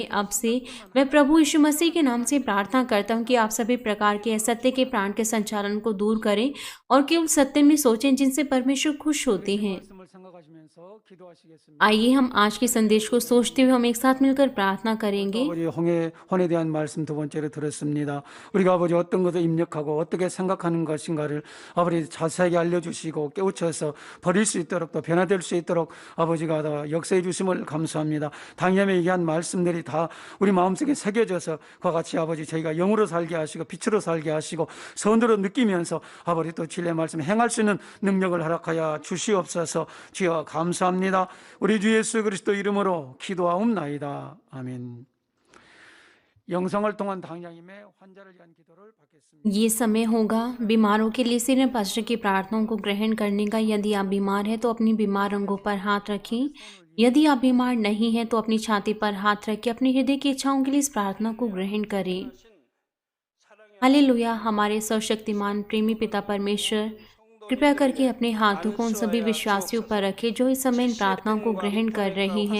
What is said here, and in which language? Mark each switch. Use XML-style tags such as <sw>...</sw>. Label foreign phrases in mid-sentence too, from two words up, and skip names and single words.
<hi>अब से मैं प्रभु यीशु मसीह के नाम से प्रार्थना करता हूँ कि आप सभी प्रकार के असत्य के प्राण के संचालन को दूर करें और केवल सत्य में सोचें जिनसे परमेश्वर खुश होते हैं। आइए हम आज के संदेश को सोचते हुए हम एक साथ मिलकर प्रार्थना करेंगे।</hi> <ko>우리 혼에 대한 말씀 두 번째로 들었습니다. 우리가 아버지 어떤 것을 입력하고 어떻게 생각하는 것인가를 아버지 자세하게 알려주시고 깨우쳐서 버릴 수 있도록 또 변화될 수 있도록 아버지가 다 역사해 주심을 감사합니다. 당념에 얘기한 말씀들이 다 우리 마음속에 새겨져서 그와 같이 아버지 저희가 영으로 살게 하시고 빛으로 살게 하시고 선으로 느끼면서 아버지 또 진리의 말씀 행할 수 있는 능력을 허락하여 주시옵소서. 주여 감사합니다. 우리 주 예수 그리스도 이름으로 기도하옵나이다. 아멘. 영성을 통한 당장임의 환자를 위한 기도를 받겠습니다.</ko> <hi>ये समय होगा बीमारों के लिए सिर्फ पास्टर की प्रार्थनाओं को ग्रहण करने का। यदि आप बीमार हैं तो अपनी बीमार अंगों पर हाथ रखें। यदि आप बीमार नहीं हैं तो अपनी छाती पर हाथ रख के अपने हृदय की इच्छाओं के लिए इस प्रार्थना को ग्रहण करें। हालेलुया। हमारे सर्वशक्तिमान प्रेमी पिता परमेश्वर, कृपया करके अपने हाथों को उन सभी विश्वासियों पर रखें जो इस समय इन प्रार्थनाओं को ग्रहण कर रही हैं।</hi>